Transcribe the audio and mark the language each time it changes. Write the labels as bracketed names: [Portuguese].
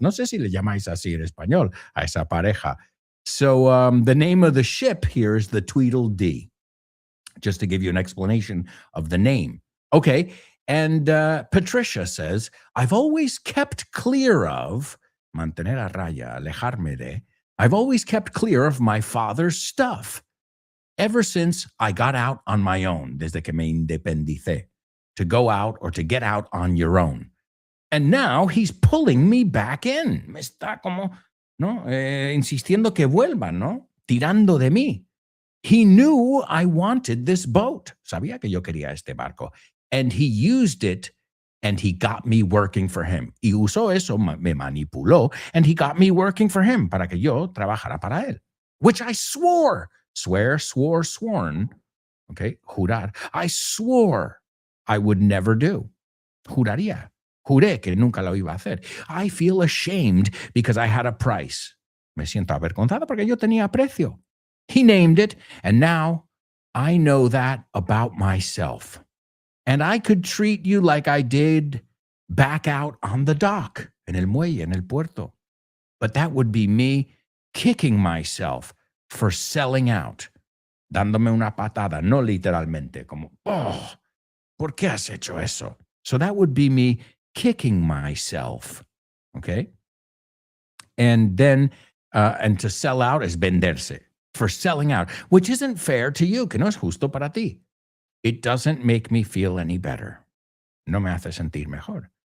[Spanish] No sé si le llamáis así en español a esa pareja. [English] So the name of the ship here is the Tweedledee, just to give you an explanation of the name. Okay, and Patricia says, I've always kept clear of, [Spanish] mantener a raya, alejarme de, [English] I've always kept clear of my father's stuff ever since I got out on my own, [Spanish] desde que me independicé. [English] To go out or to get out on your own. And now he's pulling me back in. [Spanish] Me está como, ¿no? Insistiendo que vuelva, ¿no? Tirando de mí. [English] He knew I wanted this boat. [Spanish] Sabía que yo quería este barco. [English] And he used it and he got me working for him. [Spanish] Y usó eso, me manipuló, [English] and he got me working for him [Spanish] para que yo trabajara para él. [English] Which I swore. Swear, swore, sworn. Okay, jurar. I swore I would never do. Juraría. [Spanish] Juré que nunca lo iba a hacer. [English] I feel ashamed because I had a price. [Spanish] Me siento avergonzada porque yo tenía precio. [English] He named it, and now I know that about myself. And I could treat you like I did back out on the dock, [Spanish] en el muelle, en el puerto. [English] But that would be me kicking myself for selling out. [Spanish] Dándome una patada, no literalmente, como, oh, ¿por qué has hecho eso? [English] So that would be me kicking myself, okay? And then, and to sell out is venderse, for selling out, which isn't fair to you, [Spanish] que no es justo para ti. [English] It doesn't make me feel any better. [Spanish] No me hace sentir mejor.